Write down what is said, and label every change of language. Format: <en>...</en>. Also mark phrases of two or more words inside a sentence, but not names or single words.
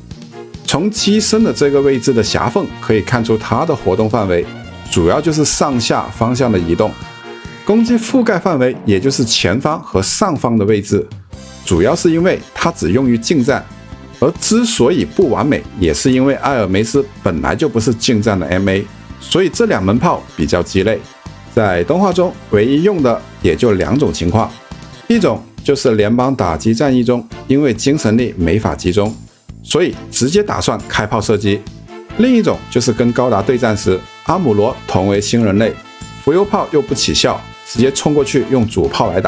<zh>從機身的這個位置的狹縫可以看出它的活動範圍，主要就是上下方向的移動。攻擊覆蓋範圍也就是前方和上方的位置，主要是因為它只用於近戰，而之所以不完美，也是因為艾爾梅斯本來就不是近戰的 MA，所以這2門炮比較雞肋。在動畫中唯一用的也就2種情況，一種就是聯邦打擊戰役中，因為精神力沒法集中，所以直接打算開炮射擊；另一種就是跟高達對戰時，阿姆羅同為新人類，浮游炮又不起效，直接衝過去用主炮來打。</zh>